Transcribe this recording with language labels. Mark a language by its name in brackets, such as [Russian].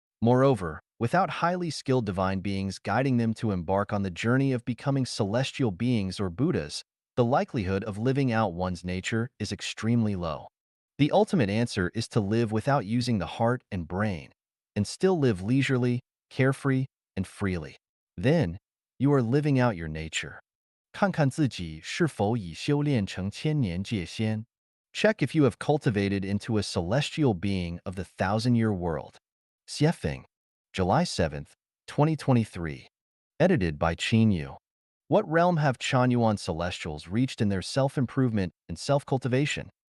[English] Moreover, without highly skilled divine beings guiding them to embark on the journey of becoming celestial beings or Buddhas, the likelihood of living out one's nature is extremely low. The ultimate answer is to live without using the heart and brain, and still live leisurely, carefree, and freely. Then, you are living out your nature. [Chinese] 看看自己是否已修炼成千年界仙. [English] Check if you have cultivated into a celestial being of the thousand-year world. Xiefeng, July 7th, 2023. Edited by Qin Yu. What realm have Chanyuan celestials reached in their self-improvement and self-cultivation?